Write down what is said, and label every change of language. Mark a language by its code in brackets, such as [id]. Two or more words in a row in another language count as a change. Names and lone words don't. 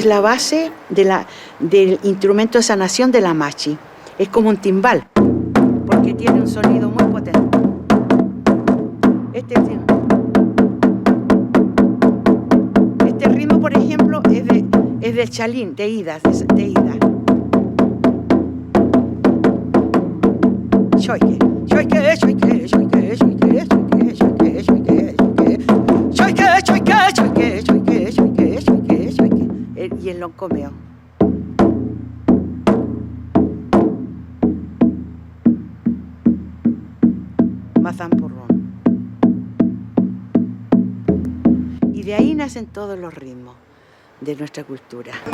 [es] la base del instrumento de sanación de la machi. Es como un timbal, porque tiene un sonido muy potente. Este ritmo, por ejemplo, es del chalín, de ida. Choique, choique, choique, choique, choique, choique, choique, choique, choique, choique, choique, choique, choique, choique, y el loncomeo. Mazampurrón. Y de ahí nacen todos los ritmos de nuestra cultura.